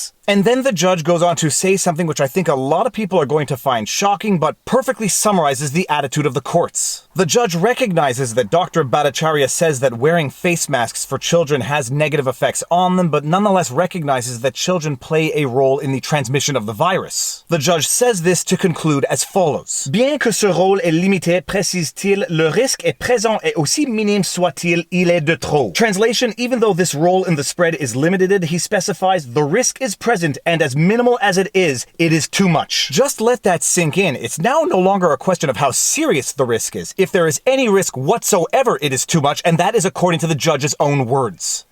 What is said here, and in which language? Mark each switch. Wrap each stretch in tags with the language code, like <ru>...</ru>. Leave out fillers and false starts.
<en>And then the judge goes on to say something which I think a lot of people are going to find shocking, but perfectly summarizes the attitude of the courts. The judge recognizes that Dr. Bhattacharya says that wearing face masks for children has negative effects on them, but nonetheless recognizes that children play a role in the transmission of the virus. The judge says this to conclude as follows.</en> <fr>Bien que ce rôle est limité, précise-t-il, le risque est présent et aussi minime soit-il, il est de trop.</fr> <en>Translation, even though this role in the spread is limited, he specifies the risk is present, and as minimal as it is too much. Just let that sink in. It's now no longer a question of how serious the risk is. If there is any risk whatsoever, it is too much, and that is according to the judge's own words.</en>